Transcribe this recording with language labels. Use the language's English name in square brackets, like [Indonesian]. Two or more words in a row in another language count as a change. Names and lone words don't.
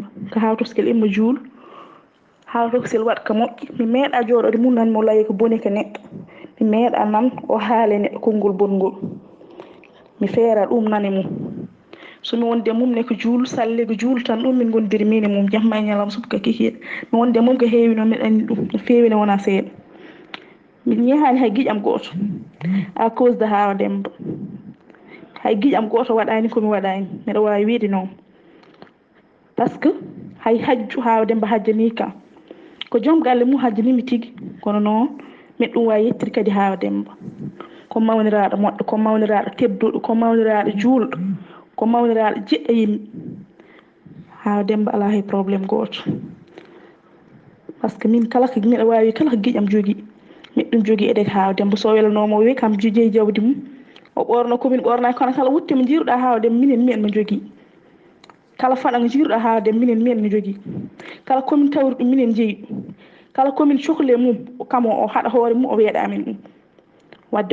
[Fula] ko Hawa Tokosel imma juulo Hawa Tokosel waɗa ko moƴƴi mi meeɗa jooɗode mum nan mo layi ko boni ko neɗɗo mi meeɗa nan o haale neɗɗo konngol bongol mi feera ɗum nane mum somi wonde mum ne ko juulo salle ko juulo tan ɗum min gondiri min e mum jamma e ñalawma subaka kikiɗe mi wonde mum ko heewi noon mbiɗa andi ɗum no feewi ne wona seeɗa min ñahani hay guiƴam goto [French] à cause de [Fula] Hawa Demba hay guiƴam goto waɗani komi waɗani mbiɗa wawi wiide noon [French] par ce que [Fula] hay hajju Hawa Demba hajjani kam ko joom galle mum hajjanimi tigui kono noon mbiɗa ɗum wawi yettude kadi Hawa Demba ko mawniraɗo moƴƴo ko mawniraɗo tedduɗo ko mawniraɗo juulɗo ko mawniraɗo jiɗɗo yimɓe Hawa Demba ala hay probléme goto [French] par ce que [Fula] min kala ko mbiɗa wawi kala ko guiƴam jogui mbiɗa ɗum jogui eɗede Hawa Demba so welanomo o wi kam jeeyi jawdi mum o ɓorno komin ɓornani kono kala wutte mo jiiruɗa Hawa Demba minen miyen mo jogui kala faɗa mo jiiruɗa Hawa Demba minen miyen mo jogui kala komin tawri ɗum minen jeeyi ɗum kala komin cohli mum kamo o haɗa hoore mum o weeɗa amen ɗum wadde